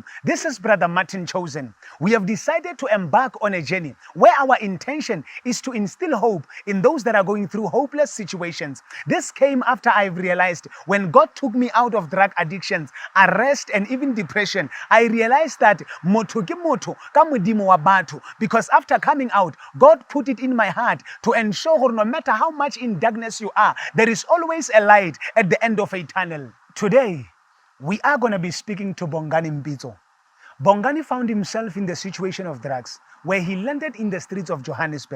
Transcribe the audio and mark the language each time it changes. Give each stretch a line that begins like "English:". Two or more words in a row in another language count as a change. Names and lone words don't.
English: This is Brother Martin Chosen. We have decided to embark on a journey where our intention is to instill hope in those that are going through hopeless situations. This came after I've realized when God took me out of drug addictions, arrest, and even depression, I realized that
Southern Sotho: moto ke moto ka modimo wa batho,
English: because after coming out, God put it in my heart to ensure no matter how much in darkness you are, there is always a light at the end of a tunnel. Today, we are going to be speaking to Bongani Mpitso. Bongani found himself in the situation of drugs, where he landed in the streets of Johannesburg.